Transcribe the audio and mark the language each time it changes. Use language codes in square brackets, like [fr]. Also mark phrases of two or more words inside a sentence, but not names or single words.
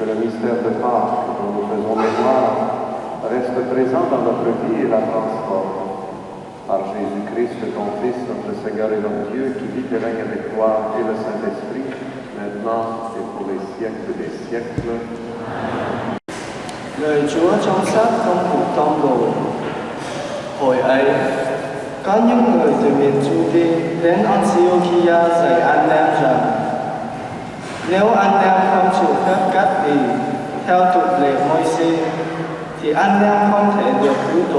[fr] mystère de Pâques dont nous faisons mémoire reste présent dans notre vie et la transforme. Par Jésus-Christ, ton Fils, notre Seigneur et notre Dieu, qui vit et règne avec toi et le Saint-Esprit, maintenant et pour les siècles des siècles. [vi] Lời Chúa trong xác không phục tông đồ. Hồi ấy, có những người từ miền Jude đến Antiochia dạy anh em rằng nếu anh em không chịu phép cắt bì theo tục lệ Môi-se thì anh em không thể được cứu độ.